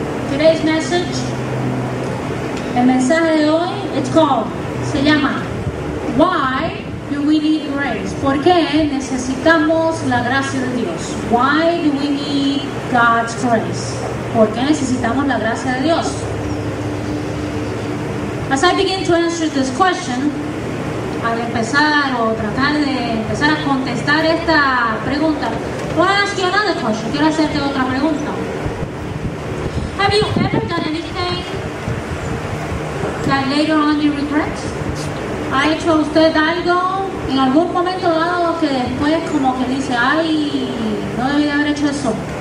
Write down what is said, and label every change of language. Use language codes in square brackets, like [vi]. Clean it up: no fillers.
[en] Today's message, [es] el mensaje de hoy, se llama [en] Why do we need grace? [es] ¿Por qué necesitamos la gracia de Dios? [en] Why do we need God's grace? [es] ¿Por qué necesitamos la gracia de Dios? [en] As I begin to answer this question, [es] al empezar o tratar de empezar a contestar esta pregunta, [en] I want to ask you another question. [es] Quiero hacerte otra pregunta. [en] Have you ever done anything that later on you regret? [es] ¿Ha hecho usted algo en algún momento dado que después como que dice, ay, no debí de haber hecho eso?